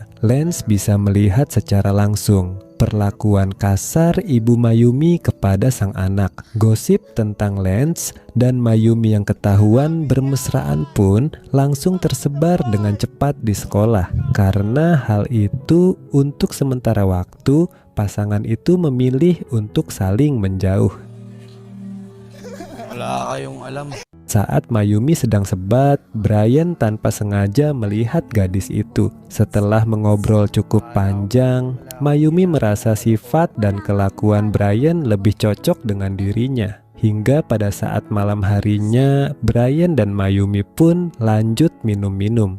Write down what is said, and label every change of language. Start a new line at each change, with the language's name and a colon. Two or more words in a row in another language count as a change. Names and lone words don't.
Indonesian: Lance bisa melihat secara langsung perlakuan kasar ibu Mayumi kepada sang anak. Gosip tentang Lance dan Mayumi yang ketahuan bermesraan pun langsung tersebar dengan cepat di sekolah. Karena hal itu, untuk sementara waktu, pasangan itu memilih untuk saling menjauh.
Filipino: Wala kayong alam.
Indonesian: Saat Mayumi sedang sebat, Brian tanpa sengaja melihat gadis itu. Setelah mengobrol cukup panjang, Mayumi merasa sifat dan kelakuan Brian lebih cocok dengan dirinya. Hingga pada saat malam harinya, Brian dan Mayumi pun lanjut minum-minum.